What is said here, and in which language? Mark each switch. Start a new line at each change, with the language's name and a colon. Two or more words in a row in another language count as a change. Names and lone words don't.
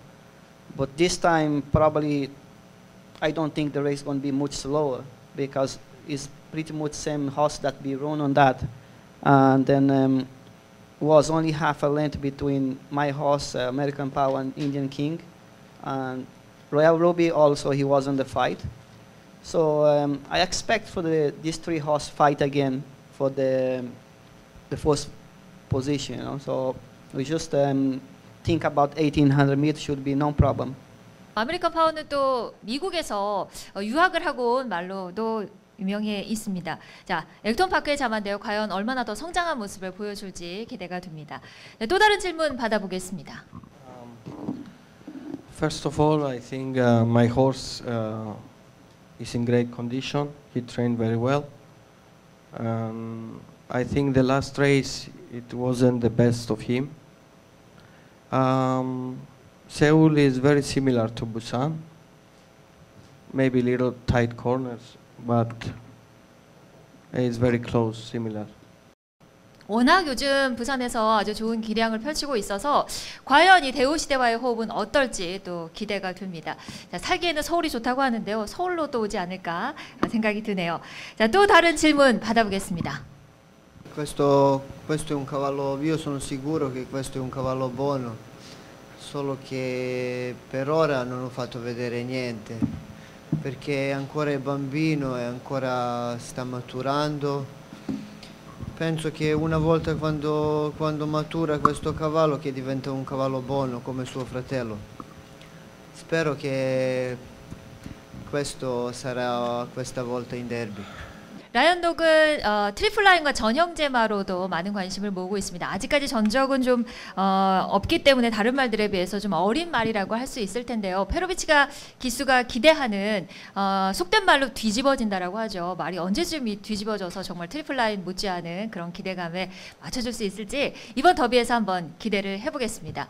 English: But this time probably I don't think the race is going to be much slower because it's pretty much same horse that we run on that, and then was only half a length between my horse American Power and Indian King, and Royal Ruby also he was in the fight. So I expect for these three horse fight again for the first position. You know? So we just think about 1800 meters should be no problem.
Korean: 아메리칸 파워는 또 미국에서 유학을 하고 온 말로도 유명해 있습니다. 자, 액톤 파크의 자만데요. 과연 얼마나 더 성장한 모습을 보여줄지 기대가 됩니다. 네, 또 다른 질문 받아보겠습니다.
English: First of all, I think my horse is in great condition. He trained very well. I think the last race it wasn't the best of him. Seoul is very similar to Busan. Maybe little tight corners, but it's very close, similar.
Korean: 워낙 요즘 부산에서 아주 좋은 기량을 펼치고 있어서 과연 이 대우시대와의 호흡은 어떨지 또 기대가 됩니다. 자, 살기에는 서울이 좋다고 하는데요. 서울로 또 오지 않을까 생각이 드네요. 자, 또 다른 질문 받아보겠습니다.
Italian: Questo è un cavallo, io sono sicuro che questo è un cavallo buono, solo che per ora non ho fatto vedere niente, perché ancora è bambino e ancora sta maturando. Penso che una volta quando matura questo cavallo che diventa un cavallo buono come suo fratello. Spero che questo sarà questa volta in derby.
Korean: 라이언독은 트리플 라인과 전형제마로도 많은 관심을 모으고 있습니다. 아직까지 전적은 좀 없기 때문에 다른 말들에 비해서 좀 어린 말이라고 할 수 있을 텐데요. 페로비치가 기수가 기대하는 속된 말로 뒤집어진다라고 하죠. 말이 언제쯤 뒤집어져서 정말 트리플 라인 못지않은 그런 기대감에 맞춰줄 수 있을지 이번 더비에서 한번 기대를 해보겠습니다.